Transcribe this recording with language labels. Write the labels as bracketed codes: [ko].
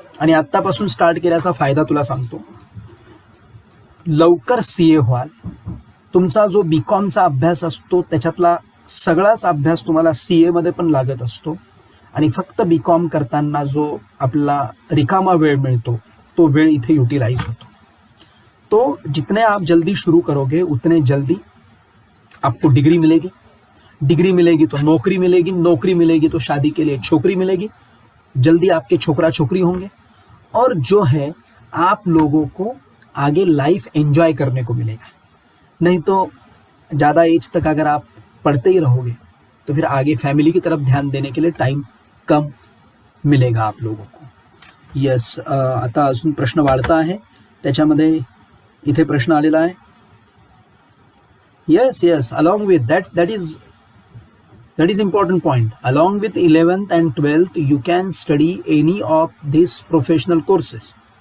[mr] आणि आत्तापासून स्टार्ट केल्याचा फायदा तुला सांगतो, लवकर CA व्हाल. तुमचा जो BComचा अभ्यास असतो त्याच्यातला सगळाच अभ्यास तुम्हाला CA मध्ये पण लागत असतो, आणि फक्त BCom करताना जो आपला रिकामा वेळ मिळतो तो वेळ इथे यूटिलाइज होतो. [hi] तो जितने आप जल्दी शुरू करोगे उतने जल्दी आपको डिग्री मिलेगी तो नौकरी मिलेगी तो शादी के लिए छोकरी मिलेगी, जल्दी आपके छोकरा छोकरी होंगे, और जो है आप लोगों को आगे लाइफ एंजॉय करने को मिलेगा. नहीं तो ज़्यादा एज तक अगर आप पढ़ते ही रहोगे तो फिर आगे फैमिली की तरफ ध्यान देने के लिए टाइम कम मिलेगा आप लोगों को. [mr] यस, आता अजून प्रश्न वाढता आहे. त्याच्यामध्ये इथे प्रश्न आलेला आहे. [en] Yes, along with that is important point. Along with 11th and 12th you can study any of these professional courses.